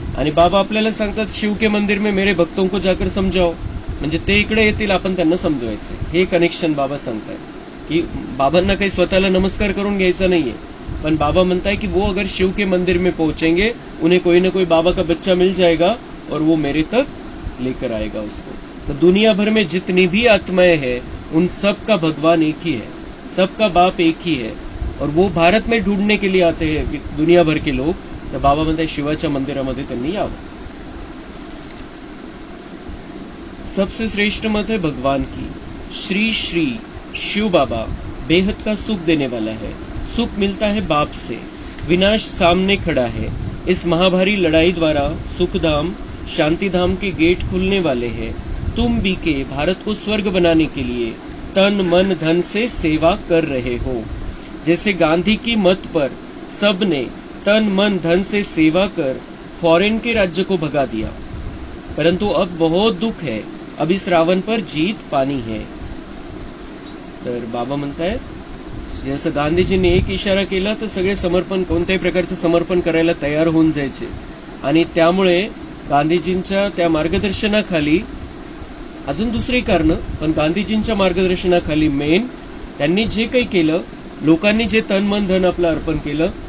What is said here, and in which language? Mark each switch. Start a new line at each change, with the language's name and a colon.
Marathi: आणि बाबा आपल्याला सांगतात
Hindi: शिव के मंदिर में मेरे भक्तों को जाकर समजाओ,
Marathi: म्हणजे ते इकडे येतील, आपण त्यांना समजवायचं. हे कनेक्शन बाबा सांगताय की बाबांना काही स्वतःला नमस्कार करून घ्यायचा नाहीये, पण बाबा म्हणताय कि
Hindi: वो अगर शिव के मंदिर में पहुंचेंगे, उन्हें कोई ना कोई बाबा का बच्चा मिल जाएगा और वो मेरे तक लेकर आएगा उसको. तो दुनिया भर में जितनी भी आत्माएं हैं उन सब का भगवान एक ही है, सबका बाप एक ही है, और वो भारत में ढूंढने के लिए आते हैं दुनिया भर के लोग.
Marathi: तर बाबा म्हणताय शिवाच्या मंदिरामध्ये त्यांनी यावं.
Hindi: सबसे श्रेष्ठ मत है भगवान की. श्री श्री शिव बाबा बेहद का सुख देने वाला है. सुख मिलता है बाप से. विनाश सामने खड़ा है. इस महाभारी लड़ाई द्वारा सुखधाम शांतिधाम के गेट खुलने वाले हैं. तुम भी के भारत को स्वर्ग बनाने के लिए तन मन धन से सेवा कर रहे हो. जैसे गांधी की मत पर सबने तन मन धन से सेवा कर फॉरेन के राज्य को भगा दिया, परंतु अब बहुत दुख है, अब इस रावण पर जीत पानी है.
Marathi: तर बाबा म्हणताय जसं गांधीजींनी एक इशारा केला तर सगळे समर्पण, कोणत्याही प्रकारचं समर्पण करायला तयार होऊन जायचे. आणि त्यामुळे गांधीजींच्या त्या मार्गदर्शनाखाली, अजून दुसरी कारण, पण गांधीजींच्या मार्गदर्शनाखाली मेन त्यांनी जे काही केलं, लोकांनी जे तन मन धन आपलं अर्पण केलं,